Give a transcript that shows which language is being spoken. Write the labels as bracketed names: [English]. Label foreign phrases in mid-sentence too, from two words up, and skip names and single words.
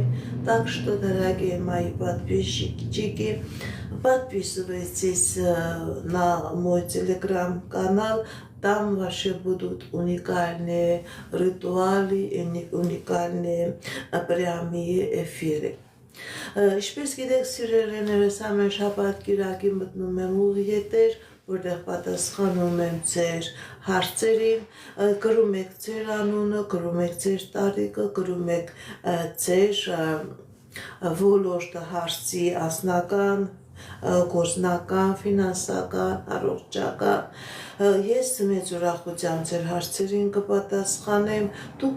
[Russian] Так что, дорогие мои подписчики, подписывайтесь на мой телеграм-канал. Там ваши будут уникальные ритуалы и уникальные прямые эфиры. [Armenian] Ինչպես գիտեք, սիրելիներս, ամեն շաբաթ կիրակի մտնում եմ ուղիեթեր, որտեղ պատասխանում եմ ձեր հարցերին, գրում եք ձեր անունը, գրում եք ձեր տարիքը, գրում եք ձեր ոլորտը հարցի անձնական, գործնական, ֆինանսական, առողջական, Ես մեծ ուրախությամբ ձեր հարցերին կպատասխանեմ, դուք